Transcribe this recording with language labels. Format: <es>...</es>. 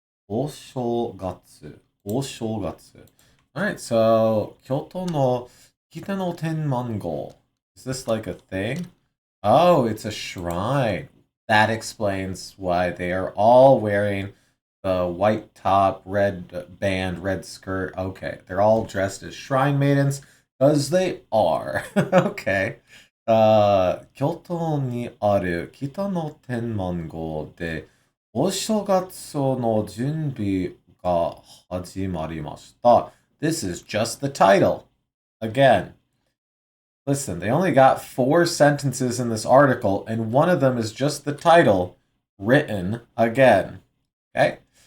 <ja>Oshogatsu. Oshogatsu.</ja> <en>Alright, so</en> <ja>Kyoto no Kita no Tenmango.</ja> <en>Is this like a thing? Oh, it's a shrine. That explains why they are all wearing the white top, red band, red skirt. Okay, they're all dressed as shrine maidens because they are. Okay.</en> <ja>京都にある北の天満宮でお正月の準備が始まりました.</ja> <en>This is just the title. Again, listen, they only got 4 sentences in this article, and one of them is just the title written again. Okay?</en>